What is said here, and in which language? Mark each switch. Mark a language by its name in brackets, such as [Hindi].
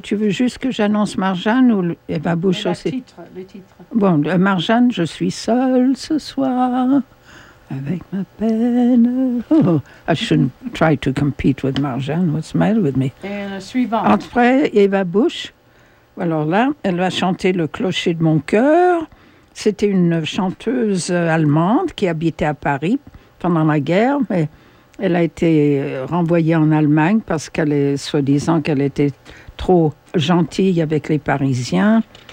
[French] Tu veux juste que j'annonce Marjane ou Bouche aussi? Le titre. Bon, Marjane, je suis seule ce soir avec ma peine. [English] Oh, I shouldn't try to compete with Marjane. What's the matter with me? [French] Et la suivante. Après, Eva Bush. Alors là, elle va chanter Le clocher de mon cœur. C'était une chanteuse allemande qui habitait à Paris pendant la guerre, mais elle a été renvoyée en Allemagne parce qu'elle est soi-disant qu'elle était trop gentille avec les Parisiens.